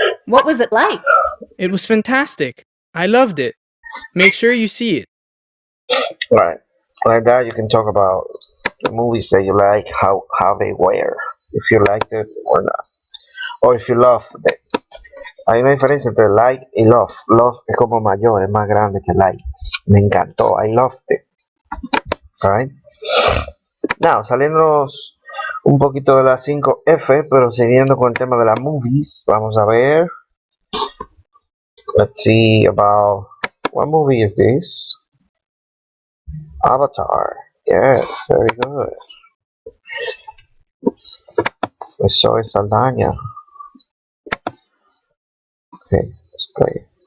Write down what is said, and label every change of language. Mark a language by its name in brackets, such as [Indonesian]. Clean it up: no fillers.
[English] What was it like? It was fantastic. I loved it. Make sure you see it. Right. Like that, you can talk about the movies that you like, how they were, if you liked it or not, or if you loved it. [Spanish] Hay una diferencia entre like y love. Love es como mayor, es más grande que like. Me encantó. [English] I loved it. Alright. [Spanish] Now, saliéndonos un poquito de las 5F, pero siguiendo con el tema de las movies, vamos a ver. [English] Let's see about what movie is this? Avatar. Yes, very good. Soy Saldaña. Okay, let's play.